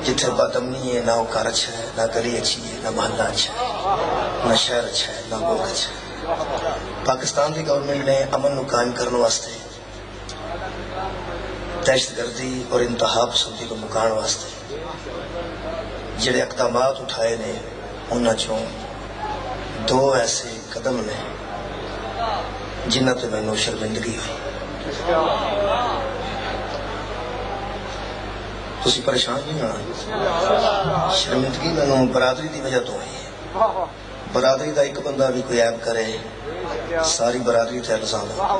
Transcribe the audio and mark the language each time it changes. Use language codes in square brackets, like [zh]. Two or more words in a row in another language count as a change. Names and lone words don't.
[ur] جتھے بد امنی ہے نہ وہ گھر اچھا ہے، نہ گلی اچھی ہے، نہ محلہ اچھا ہے، نہ شہر اچھا ہے، نہ ملک اچھا ہے. پاکستان کی گورنمنٹ نے امن کو قائم کرنے واسطے، دہشت گردی اور انتہا پسندی کو مکان واسطے جڑے اقدامات اٹھائے نے، [pa] انہاں چوں دو ایسے قدم نے جنہاں تے مینوں شرمندگی ہوئی. تسی پریشان نہیں ہونا، شرمندگی مینوں برادری دی وجہ تو ہوئی ہے. برادری دا ایک بندہ بھی کوئی عیب کرے، ساری برادری تے الزام.